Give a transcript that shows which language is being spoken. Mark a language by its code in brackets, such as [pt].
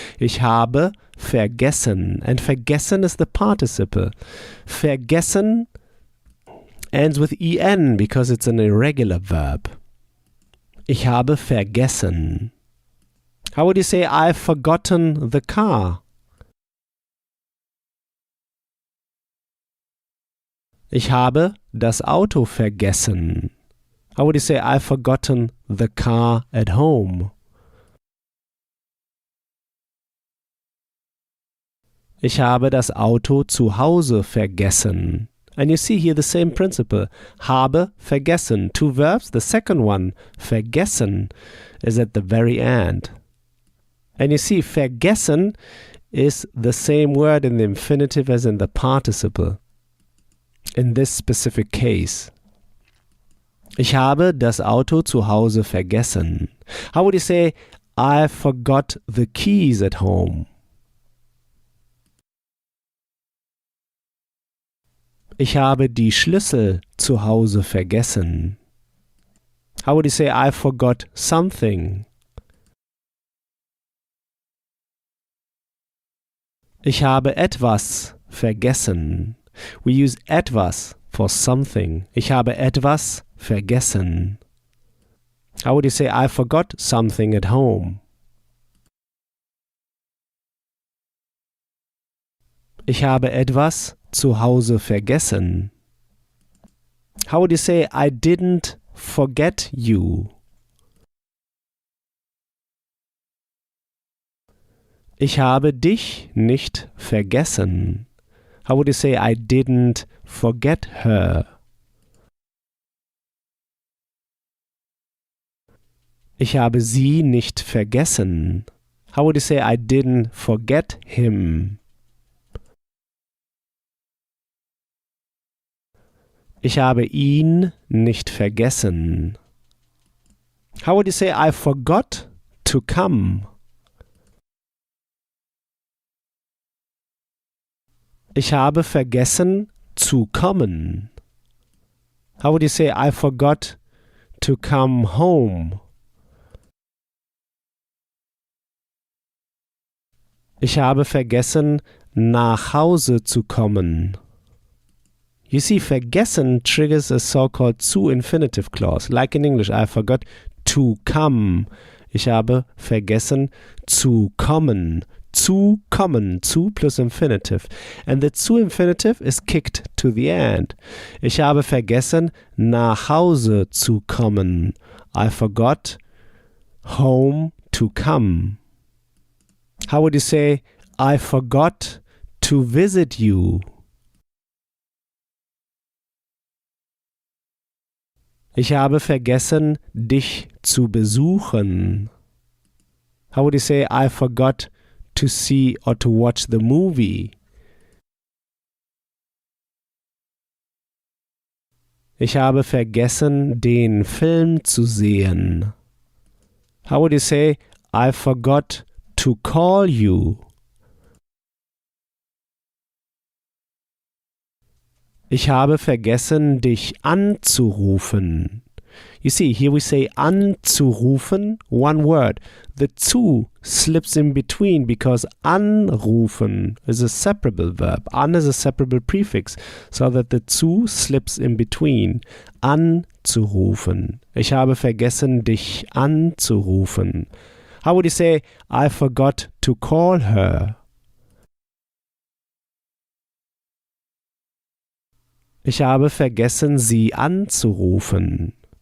[de] Ich habe vergessen. [en] And vergessen is the participle. Vergessen ends with en because it's an irregular verb. [de] Ich habe vergessen. [en] How would you say I've forgotten the car? [de] Ich habe das Auto vergessen. [en] How would you say I've forgotten the car at home? [de] Ich habe das Auto zu Hause vergessen. [en] And you see here the same principle. Habe, vergessen. Two verbs. The second one, vergessen, is at the very end. And you see, vergessen is the same word in the infinitive as in the participle. In this specific case. [de] Ich habe das Auto zu Hause vergessen. [en] How would you say, I forgot the keys at home? [de] Ich habe die Schlüssel zu Hause vergessen. [en] How would you say, I forgot something? [de] Ich habe etwas vergessen. [en] We use etwas for something. [de] Ich habe etwas vergessen. [en] How would you say, I forgot something at home? [de] Ich habe etwas zu Hause vergessen. [en] How would you say, I didn't forget you? [de] Ich habe dich nicht vergessen. [en] How would you say, I didn't forget her? [de] Ich habe sie nicht vergessen. [en] How would you say, I didn't forget him? [de] Ich habe ihn nicht vergessen. [en] How would you say, I forgot to come? [de] Ich habe vergessen zu kommen. [en] How would you say I forgot to come home? [de] Ich habe vergessen, nach Hause zu kommen. [en] You see, vergessen triggers a so-called zu infinitive clause. Like in English, I forgot to come. [de] Ich habe vergessen zu kommen. [en] Zu kommen, zu plus infinitive. And the zu infinitive is kicked to the end. [de] Ich habe vergessen, nach Hause zu kommen. [en] I forgot home to come. How would you say, I forgot to visit you? [de] Ich habe vergessen, dich zu besuchen. [en] How would you say, I forgot to see or to watch the movie? [de] Ich habe vergessen, den Film zu sehen. [en] How would you say, I forgot to call you? [de] Ich habe vergessen, dich anzurufen. [en] You see, here we say anzurufen, one word. The zu slips in between because anrufen is a separable verb. An is a separable prefix, so that the zu slips in between. [de] Anzurufen. Ich habe vergessen, dich anzurufen. [en] How would you say, I forgot to call her? [de] Ich habe vergessen, sie anzurufen.